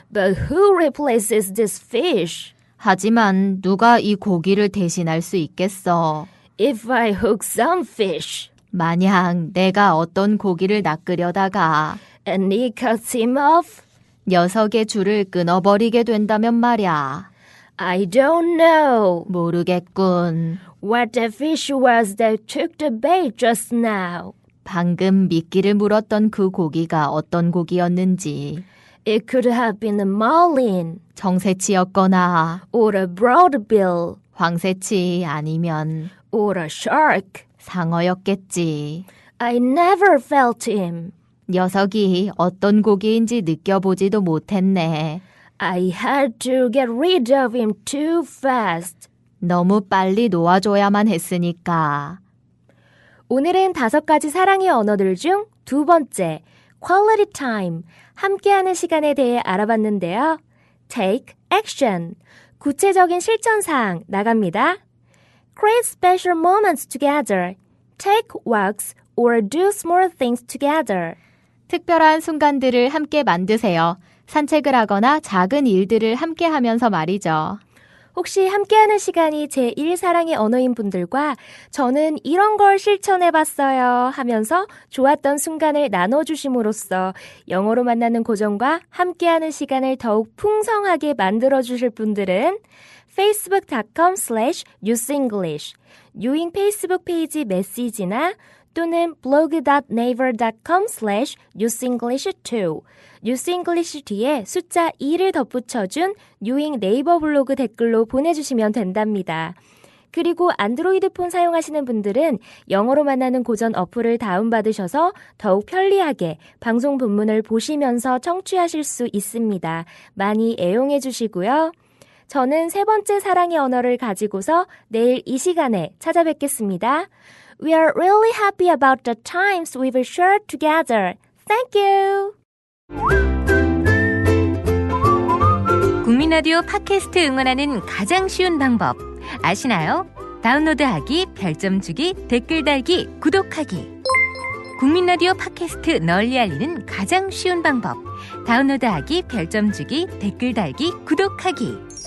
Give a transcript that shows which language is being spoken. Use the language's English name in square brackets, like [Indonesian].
[English] But who replaces this fish? [Korean] 하지만 누가 이 고기를 대신할 수 있겠어? [English] If I hook some fish [Korean] 만약 내가 어떤 고기를 낚으려다가 [English] and he cuts him off, [Korean] 녀석의 줄을 끊어버리게 된다면 말야. [English] I don't know [Korean] 모르겠군. [English] what the fish was that took the bait just now. [Korean] 방금 미끼를 물었던 그 고기가 어떤 고기였는지. [English] It could have been a marlin [Korean] 정새치였거나 [English] or a broadbill [Korean] 황새치 아니면 [English] or a shark. [Korean] 상어였겠지. [English] I never felt him. [Korean] 녀석이 어떤 고기인지 느껴보지도 못했네. [English] I had to get rid of him too fast. [Korean] 너무 빨리 놓아줘야만 했으니까. 오늘은 5가지 사랑의 언어들 중 2번째, quality time, 함께하는 시간에 대해 알아봤는데요. [English] Take action, [Korean] 구체적인 실천사항 나갑니다. [English] Create special moments together. Take walks or do small things together. [Korean] 특별한 순간들을 함께 만드세요. 산책을 하거나 작은 일들을 함께 하면서 말이죠. 혹시 함께하는 시간이 제1사랑의 언어인 분들과 저는 이런 걸 실천해봤어요 하면서 좋았던 순간을 나눠주심으로써 영어로 만나는 고전과 함께하는 시간을 더욱 풍성하게 만들어주실 분들은 facebook.com/usenglish 유잉 페이스북 페이지 메시지나 또는 blog.naver.com/usenglish2 usenglish 뒤에 숫자 2를 덧붙여준 유잉 네이버 블로그 댓글로 보내주시면 된답니다. 그리고 안드로이드 폰 사용하시는 분들은 영어로 만나는 고전 어플을 다운받으셔서 더욱 편리하게 방송 본문을 보시면서 청취하실 수 있습니다. 많이 애용해 주시고요. 저는 3번째 사랑의 언어를 가지고서 내일 이 시간에 찾아뵙겠습니다. [English] We are really happy about the times we've shared together. Thank you. [Korean] 국민라디오 팟캐스트 응원하는 가장 쉬운 방법 아시나요? 다운로드하기, 별점 주기, 댓글 달기, 구독하기. 국민라디오 팟캐스트 널리 알리는 가장 쉬운 방법. 다운로드하기, 별점 주기, 댓글 달기, 구독하기.